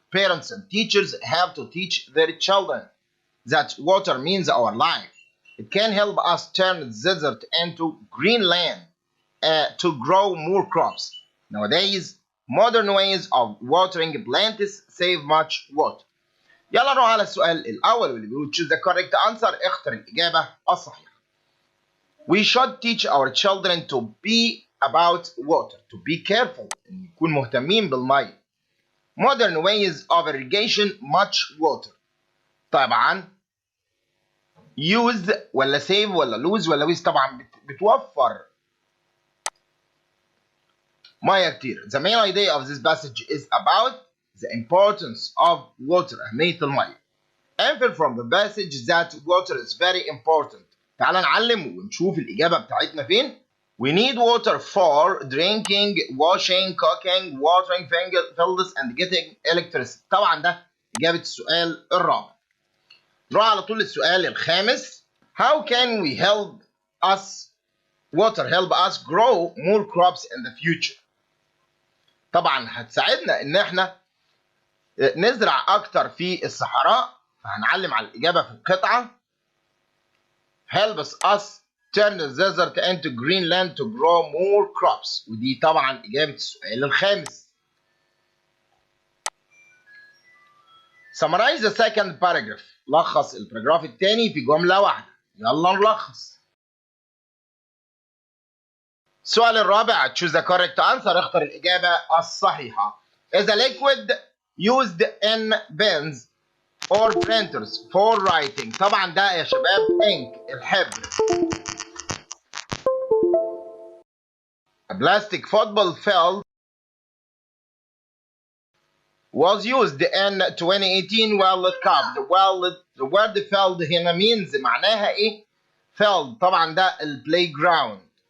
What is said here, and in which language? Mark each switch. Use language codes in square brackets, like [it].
[en] Parents and teachers have to teach their children that water means our life. It can help us turn the desert into green land to grow more crops. Nowadays, modern ways of watering plants save much water. [ar] يلا نروح على السؤال الأول واللي بيقول [en] choose the correct answer. [ar] اختر الإجابة الصحيحة. [en] We should teach our children to be about water, to be careful. [ar] نكون مهتمين بالمية. [en] Modern ways of irrigation much water. [ar] طبعا use ولا save ولا lose ولا waste طبعا بتوفر مياه كتير. [en] The main idea of this passage is about the importance of water. [ar] أهمية المياه. [en] Infer from the passage that water is very important. [ar] تعال نعلم ونشوف الإجابة بتاعتنا فين. [en] We need water for drinking, washing, cooking, watering fields and getting electricity. [ar] طبعا ده إجابة السؤال الرابع. نروح على طول للسؤال الخامس. [en] How can we help us grow more crops in the future؟ [ar] طبعا هتساعدنا إن احنا نزرع أكتر في الصحراء. فهنعلم على الإجابة في القطعة. [en] helps us turn the desert into green land to grow more crops. [ar] ودي طبعا إجابة السؤال الخامس. [en] Summarize the second paragraph. [ar] لخص الباراجراف الثاني في جملة واحدة. يلا نلخص. السؤال الرابع [en] choose the correct answer. [ar] اختر الإجابة الصحيحة. [en] Is a liquid used in pens or printers for writing. [ar] طبعا ده يا شباب ink الحبر. [en] A plastic football field was used in 2018 World Cup. The word field هنا means [ar] معناها ايه؟ [en] field [ar] طبعا ده [en] playground.